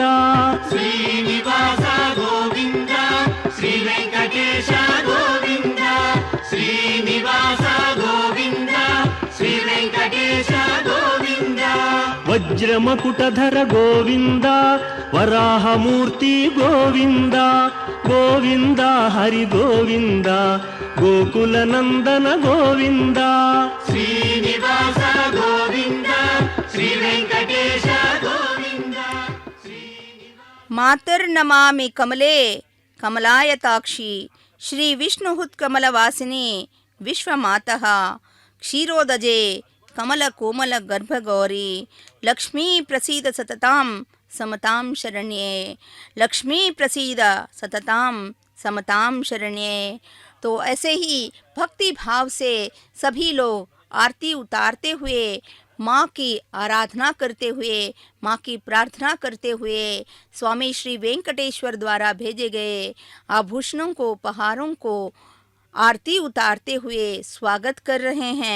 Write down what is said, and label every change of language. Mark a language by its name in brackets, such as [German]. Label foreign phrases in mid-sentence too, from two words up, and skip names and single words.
[Sanskrit] श्रीनिवास गोविंद, श्री वेंकटेश गोविंद, श्रीनिवास శ్రీనివాస గోవింద శ్రీ వెంకటేశ గోవింద వజ్రమకుటధర గోవింద వరాహమూర్తి గోవింద గోవింద హరి గోవింద గోకుల నందన గోవింద శ్రీనివాస గోవింద శ్రీ వెంకటేశ గోవింద मातर्नमामि कमले कमलायताक्षी श्री विष्णुहुत्कमलवासिनी विश्वमातः क्षीरोदजे कमलकोमल गर्भगौरी लक्ष्मी प्रसीद सततां समतां शरण्ये लक्ष्मी प्रसीद सततां समतां शरण्ये। [Hindi] तो ऐसे ही भक्ति भाव से सभी लोग आरती उतारते हुए माँ की आराधना करते हुए माँ की प्रार्थना करते हुए स्वामी श्री वेंकटेश्वर द्वारा भेजे गए आभूषणों को उपहारों को आरती उतारते हुए स्वागत कर रहे हैं।